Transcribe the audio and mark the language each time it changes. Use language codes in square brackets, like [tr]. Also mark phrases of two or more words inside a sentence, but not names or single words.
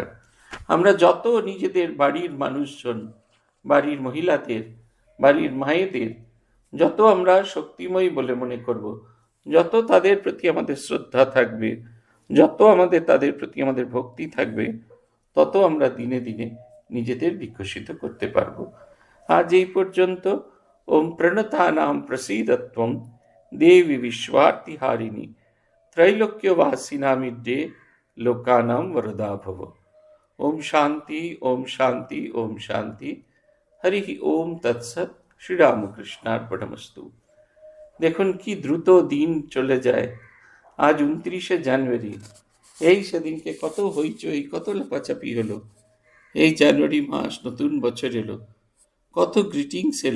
[bn] আমরা যত নিজেদের বাড়ির মানুষজন, বাড়ির মহিলাদের, বাড়ির মায়েদের যত আমরা শক্তিময়ী বলে মনে করব, যত তাদের প্রতি আমাদের শ্রদ্ধা থাকবে, যত আমাদের তাদের প্রতি আমাদের ভক্তি থাকবে, তত আমরা দিনে দিনে নিজেদের বিকশিত করতে পারব। আজ এই পর্যন্ত। [sa] ওম প্রণতানাম প্রসীদত্বম দেবী বিশ্বার্তিহারিণী ত্রৈলোক্যবাসিনামিড্ডে লোকানাম वरदा भव। ओम शांति ओम शांति ओम शांति। हरि ओम तत्सत। শ্রীরামকৃষ্ণার্পণমস্তু। [bn] দেখুন কি দ্রুত দিন চলে যায়। আজ 29শে জানুয়ারি। এই সেদিনকে কত হইচই, কত লাপাচাপি হলো। এই জানুয়ারি মাস, নতুন বছর এলো, কত গ্রিটিংস এলো।